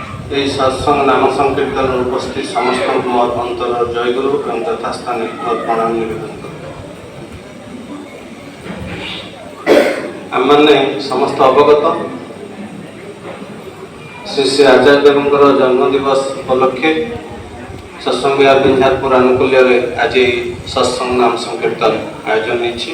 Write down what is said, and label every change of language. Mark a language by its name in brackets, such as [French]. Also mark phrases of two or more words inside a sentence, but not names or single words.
[Odia] ଏଇ ସତ୍ସଙ୍ଗ ନାମ ସଂକୀର୍ତ୍ତନ ଉପସ୍ଥିତ ସମସ୍ତ ମୋର ଅନ୍ତର ଜୟଗୁରୁ ଏବଂ ଯଥାସ୍ଥାନେ ପ୍ରଣାମ ନିବେଦନ କରି। ଆମେ ସମସ୍ତ ଅବଗତ ଶ୍ରୀ ଶ୍ରୀ ଆଚାର୍ଯ୍ୟ ଦେବଙ୍କର ଜନ୍ମଦିବସ ଉପଲକ୍ଷେ ସତ୍ସଙ୍ଗ ବିହାର ବିଞ୍ଝାରପୁର ଆନୁକୂଲ୍ୟରେ ଆଜି ସତ୍ସଙ୍ଗ ନାମ ସଂକୀର୍ତ୍ତନ ଆୟୋଜନ ହେଇଛି।